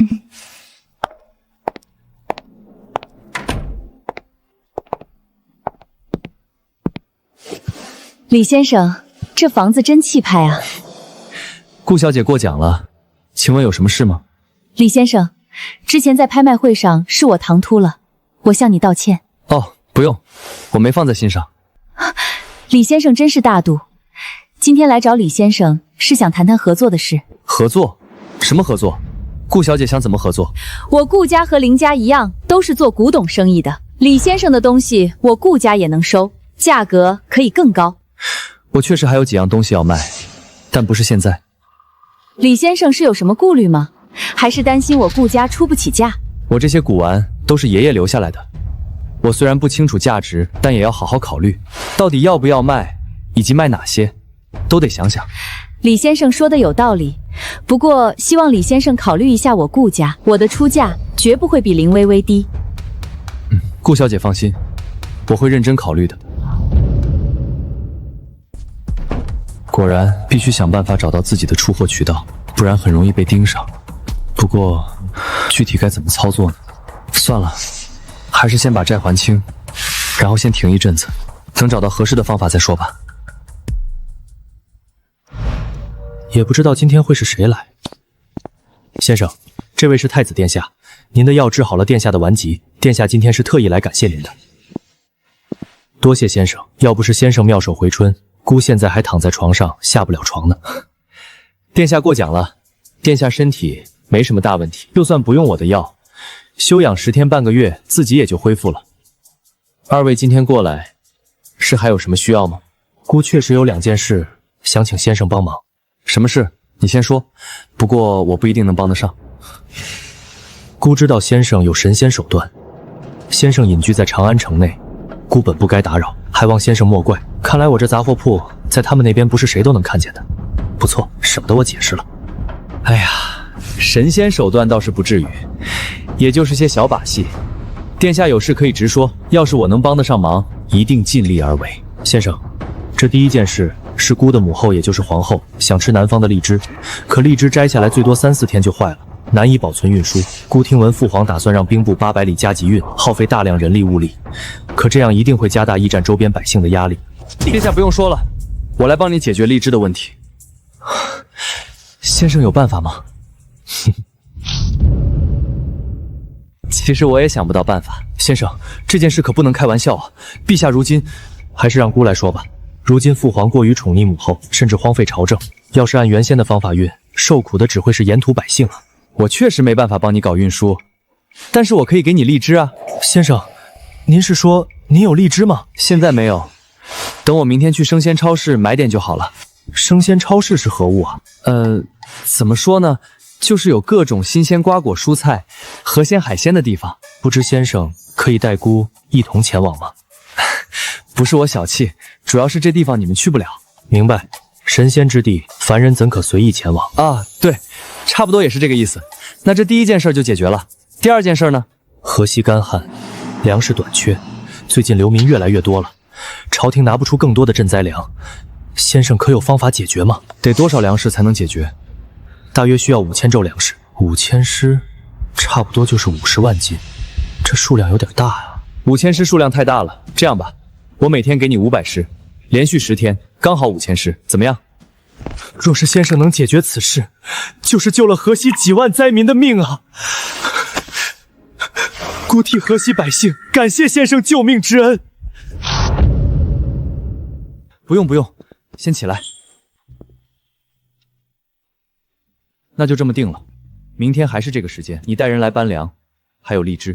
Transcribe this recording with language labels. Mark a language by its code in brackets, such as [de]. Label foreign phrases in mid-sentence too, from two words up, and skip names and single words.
[zh] 李先生，這房子真气派啊！顧小姐過獎了，請問有什麼事嗎？李先生，之前在拍賣會上是我唐突了，我向你道歉。哦，不用，我沒放在心上。李先生真是大度，今天來找李先生是想談談合作的事。合作？什麼合作？顧小姐想怎麼合作？我顧家和林家一樣，都是做古董生意的。李先生的東西，我顧家也能收，價格可以更高。我確實還有幾樣東西要賣，但不是現在。李先生是有什麼顧慮嗎？還是擔心我顧家出不起價？我這些古玩都是爺爺留下來的，我雖然不清楚價值，但也要好好考慮，到底要不要賣，以及賣哪些，都得想想。李先生說的有道理，不過希望李先生考慮一下我顧家，我的出價絕不會比林薇薇低。顧小姐放心，我會認真考慮的。果然必須想辦法找到自己的出貨渠道，不然很容易被盯上。不過具體該怎麼操作呢？算了，還是先把債還清，然後先停一陣子，等找到合適的方法再說吧。也不知道今天會是誰來。先生，這位是太子殿下，您的藥治好了殿下的頑疾，殿下今天是特意來感謝您的。多謝先生，要不是先生妙手回春，姑現在還躺在床上下不了床呢。殿下過獎了，殿下身體沒什麼大問題，就算不用我的藥，休養10天半個月，自己也就恢復了。二位今天過來，是還有什麼需要嗎？姑確實有2件事想請先生幫忙。什麼事？你先說，不過我不一定能幫得上。姑知道先生有神仙手段，先生隱居在長安城內，姑本不該打擾，還望先生莫怪。看來我這雜貨鋪在他們那邊不是誰都能看見的。不錯，省得我解釋了。哎呀，神仙手段倒是不至於，也就是些小把戲。殿下有事可以直說，要是我能幫得上忙，一定盡力而為。先生，這第一件事是姑的母後，也就是皇後，想吃南方的荔枝，可荔枝摘下來最多3、4天就壞了，難以保存運輸。姑聽聞父皇打算讓兵部800里加急運，耗費大量人力物力，可這樣一定會加大驿站周邊百姓的壓力。殿下不用說了，我來幫你解決荔枝的問題。先生有辦法嗎？其實我也想不到办法。先生，這件事可不能開玩笑啊！陛下如今，還是讓姑來說吧。如今父皇過於寵溺母後，甚至荒廢朝政。要是按原先的方法運，受苦的只會是沿途百姓啊！我確實沒辦法幫你搞運輸，但是我可以給你荔枝啊。先生，您是說您有荔枝嗎？現在沒有，等我明天去生鮮超市買點就好了。生鮮超市是何物啊？怎麼說呢？就是有各種新鮮瓜果蔬菜、河鮮海鮮的地方。不知先生可以帶姑一同前往嗎？不是我小氣，主要是這地方你們去不了。明白，神仙之地，凡人怎可隨意前往啊？對，差不多也是這個意思。那這第一件事就解決了。第二件事呢？河西乾旱，糧食短缺，最近流民越來越多了，朝廷拿不出更多的賑災糧。先生可有方法解決嗎？得多少糧食才能解決？大約需要5000畝糧食。5000師，差不多就是50萬斤，這數量有點大啊。5000師數量太大了，這樣吧，我每天給你500師，連續10天，剛好5000師，怎麼樣？若是先生能解決此事，就是救了河西幾萬災民的命啊！孤替河西百姓感謝先生救命之恩。不用不用，先起来。那就这么定了，明天还是这个时间，你带人来搬粮，还有荔枝。